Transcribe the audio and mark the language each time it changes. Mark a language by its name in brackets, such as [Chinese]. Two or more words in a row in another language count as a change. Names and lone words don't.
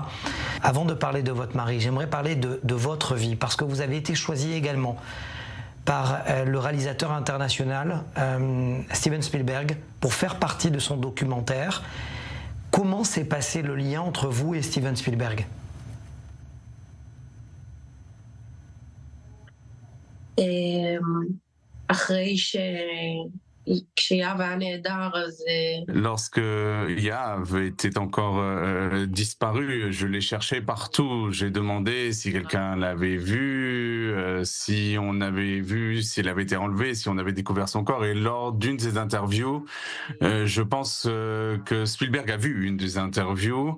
[French] Avant de parler de votre mari, j'aimerais parler de votre vie, parce que vous avez été choisie également par le réalisateur international Steven Spielberg pour faire partie de son documentaire. Comment s'est passé le lien entre vous et Steven Spielberg? [Hebrew] אחרי כשיהב היה נהדר, אז [French] Lorsque Yahav était encore disparu, je l'ai cherché partout. J'ai demandé si quelqu'un l'avait vu, si on avait vu, s'il avait été enlevé, si on avait découvert son corps. Et lors d'une de ces interviews, je pense que Spielberg a vu une des interviews.